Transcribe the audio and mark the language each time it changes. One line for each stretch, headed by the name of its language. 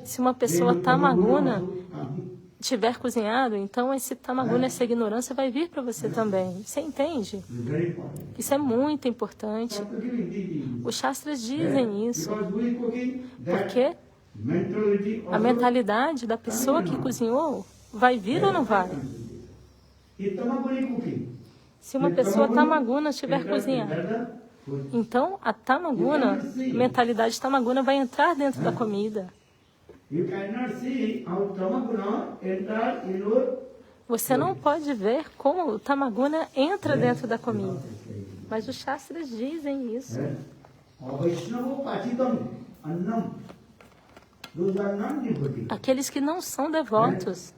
Portuguese: se uma pessoa tamaguna tiver cozinhado, então esse tamaguna, essa ignorância vai vir para você também. Você entende?
English: it's very important.
Portuguese: Isso é muito importante.
English: Shastra giving teaching.
Portuguese: Os Shastras dizem isso,
English: Because who is cooking, that
Portuguese: porque
English: mentality
Portuguese: a
English: also
Portuguese: mentalidade da pessoa que cozinhou vai vir ou não vai?
English: If Tamaguni cooking,
Portuguese: Se uma pessoa tamaguna estiver cozinhando, então a tamaguna, a mentalidade tamaguna vai entrar dentro da comida.
English: you cannot see how Tamaguna enter in your.
Portuguese: Você não pode ver como o tamaguna entra dentro da comida. Mas os Shastras dizem isso.
Sanskrit: Vaishnava Pachitam Annam.
English: Those are non-devotees.
Portuguese: Aqueles que não são devotos.